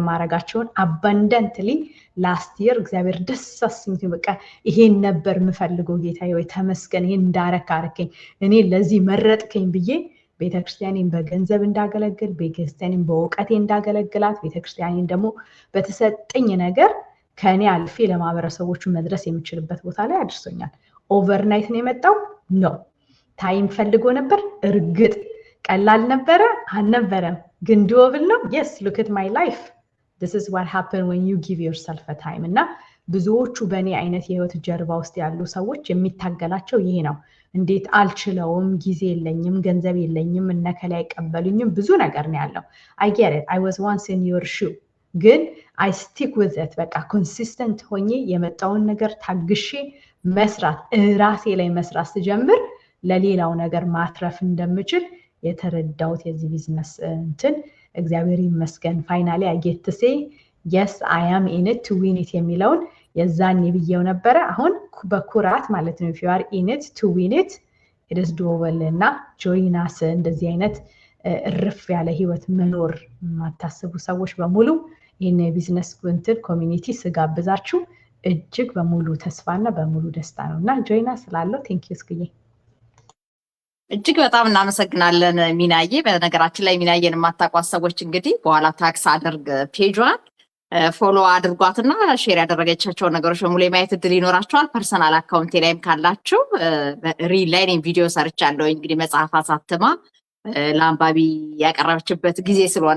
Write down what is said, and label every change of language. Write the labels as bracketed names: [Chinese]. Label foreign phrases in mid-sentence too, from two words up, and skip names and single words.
[Amharic] ማረጋቸውን [English] abundantly last year [Amharic] እግዚአብሔር ደስ አሰኝቶኝ በቃ ይሄን ነበር ምፈልገው ጌታዬ ወይ ተመስገን ይሄን እንዳረክ አርከኝ እኔ ለዚህ መረጥከኝ ብዬ ቤተክርስቲያኔን በገንዘብ እንዳገለግል፣ ቤተክርስቲያኔን በእውቀቴ እንዳገለግላት፣ ቤተክርስቲያኔን ደግሞ በተሰጠኝ ነገር ከእኔ አልፌ ለማህበረሰቦቹ መድረስ የምችልበት ቦታ ላይ አድርሶኛል። ኦቨርናይት ነው የመጣው? ነው። ታይም ፈልጎ ነበር? እርግጥ ቀላል ነበረ? አልነበረም። ግን ዶብል ነው? [English] yes look at my life this is what happen when you give yourself a time [Amharic] እና ብዙዎቹ በእኔ አይነት የህይወት ጀርባ ውስጥ ያሉ ሰዎች የሚታገላቸው ይሄ ነው። እንዴት አልችለውም፣ ጊዜ የለኝም፣ ገንዘብ የለኝም፣ እነከላ አይቀበሉኝም፣ ብዙ ነገር ነው ያለው። [English] I get it. I was once in your shoe. ግን I stick with it. [Amharic] በቃ ኮንሲስተንት ሆኜ የመጣውን ነገር ታግሼ መስራት፣ ራሴ ላይ መስራት ስጀምር ለሌላው ነገር ማትረፍ እንደምችል የተረዳሁት የዚህ ቢዝነስ እንትን እግዚአብሔር ይመስገን። ፋይናሊ [English] I get to say yes I am in it to win it [Amharic] የሚለውን የዛን ብዬው ነበረ። አሁን በኩራት ማለት ነው [English] if you are in it to win it it is doable [Amharic] እና ጆይናስ እንደዚህ አይነት እርፍ ያለ ህይወት መኖር ማታስቡ ሰዎች በሙሉ ይሄን የቢዝነስ እንትን ኮሚኒቲ ስጋብዛችሁ እጅግ በሙሉ ተስፋና በሙሉ ደስታ ነውና ጆይናስ ስላለው [English] thank you [Amharic] እስክዬ እጅግ በጣም እናመሰግናለን ሚናዬ። በነገራችን ላይ ሚናዬን የማታውቋት ሰዎች እንግዲህ በኋላ ታክስ አድርግ [English] page follow [Amharic] አድርጓትና ሼር ያደረገቻቸው ነገሮች በሙሉ የማየት እድል ይኖራቸዋል። [English] personal account [Amharic] ላይም ካላችሁ ሪል ላይ ቪዲዮ ሰርቻለሁ። እንግዲህ መጽሐፍ አሳትማ ለአንባቢ ያቀረበችበት ጊዜ ስለሆነ